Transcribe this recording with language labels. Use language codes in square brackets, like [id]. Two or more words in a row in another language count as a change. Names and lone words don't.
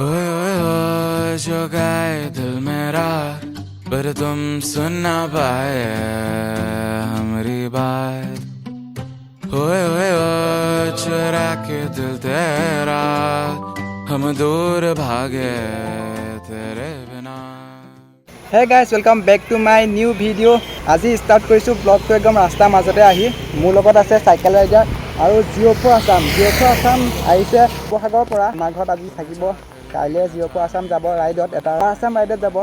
[hi] ओए ओए ओए जो गाए दिल मेरा, पर तुम सुन ना पाए हमारी बात। ओए ओए ओए चुरा के दिल तेरा, हम दूर भागे तेरे बिना। [en] Hey guys welcome back to my new video'. [as] আজি ষ্টাৰ্ট কৰিছোঁ ব্লগটো একদম ৰাস্তাৰ মাজতে আহি। মোৰ লগত আছে চাইকেল ৰাইডাৰ আৰু জিঅ' আছাম আহিছে শিৱসাগৰৰ পৰা। আমাৰ ঘৰত আজি থাকিব, কাইলৈ জিঅ' আছাম যাব ৰাইডত, এটা আছাম ৰাইডত যাব।